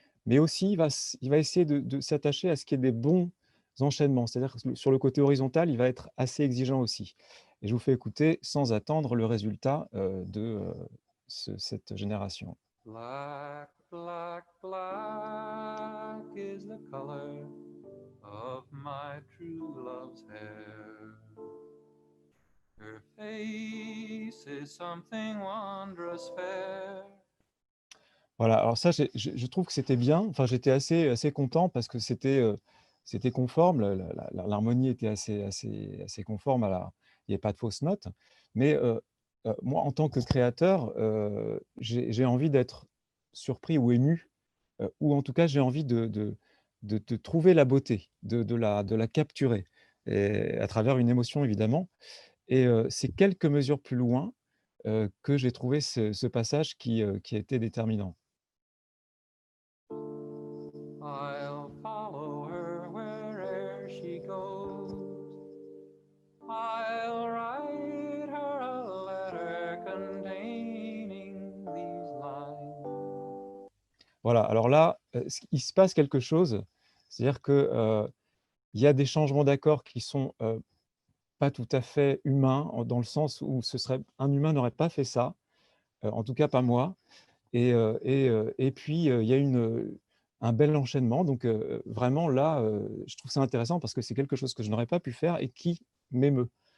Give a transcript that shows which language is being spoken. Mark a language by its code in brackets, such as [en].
[fr] Mais aussi, il va essayer de s'attacher à ce qu'il y ait des bons enchaînements. C'est-à-dire que sur le côté horizontal, il va être assez exigeant aussi. Et je vous fais écouter sans attendre le résultat de cette génération. [en] Black, black, black is the color of my true love's hair. Her face is something wondrous fair. [fr] Voilà, alors ça, je trouve que c'était bien. Enfin, j'étais assez content parce que c'était conforme. L'harmonie était assez conforme il n'y avait pas de fausses notes. Mais moi, en tant que créateur, j'ai envie d'être surpris ou ému, ou en tout cas, j'ai envie de trouver la beauté, de la capturer, et à travers une émotion, évidemment. Et c'est quelques mesures plus loin que j'ai trouvé ce passage qui a été déterminant. [en] I'll follow her where'er she goes. I'll write her a letter containing these lines. [fr] Voilà, alors là, il se passe quelque chose, c'est-à-dire que, il y a des changements d'accords qui sont, pas tout à fait humains, dans le sens où un humain n'aurait pas fait ça, en tout cas pas moi. Et puis, il y a un bel enchaînement, donc vraiment là, je trouve ça intéressant parce que c'est quelque chose que je n'aurais pas pu faire et qui m'émeut.